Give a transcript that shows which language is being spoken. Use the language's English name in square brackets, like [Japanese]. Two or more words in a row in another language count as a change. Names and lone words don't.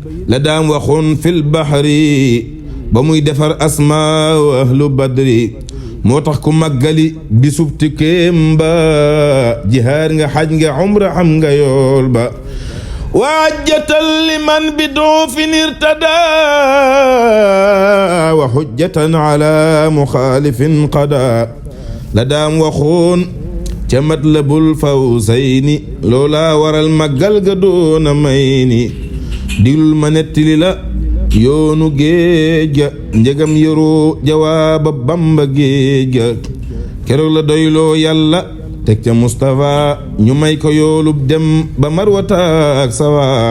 [Wolof] la daam waxoon [Arabic] في البحر [Wolof] ba muy defar [Arabic] أسماء وأهل بدر. [Wolof] Moo tax ku màggali bisub tukkeem ba, jihaar nga, xaj nga, umra, am nga yool ba. [Arabic] وحجة لمن بدعو ارتدى، وحجة على مخالف قضى. [Wolof] La daam waxoon ca Matlabul Fawzayni, loola waral màggal ga doona may ni. Diglul ma nettali la yoonu géej ga, njëgam yoroo jawaaba Bamba géej ga. Keroog la doyloo Yàlla, teg ca Mustafa, ñu may ko yoolub dem ba Marwata ak Sawa.